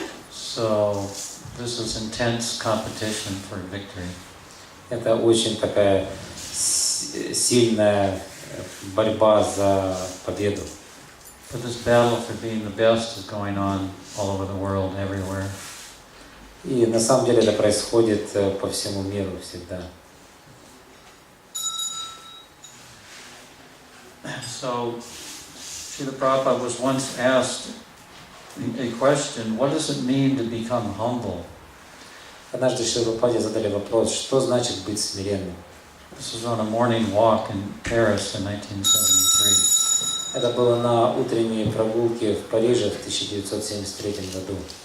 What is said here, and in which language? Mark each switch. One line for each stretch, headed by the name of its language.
English: So this is intense competition for victory.
Russian: Это очень такая сильная борьба за победу.
English: But this battle for being the best is going on all over the world, everywhere.
Russian: И на самом деле это происходит по всему миру всегда.
English: So, Srila Prabhupada was once asked a question: what does it mean to become humble?
Russian: Однажды Шриле Прабхупаде задали вопрос, что значит быть смиренным.
English: This was on a morning walk in Paris in 1973.
Russian: Это было на утренней прогулке в Париже в 1973 году.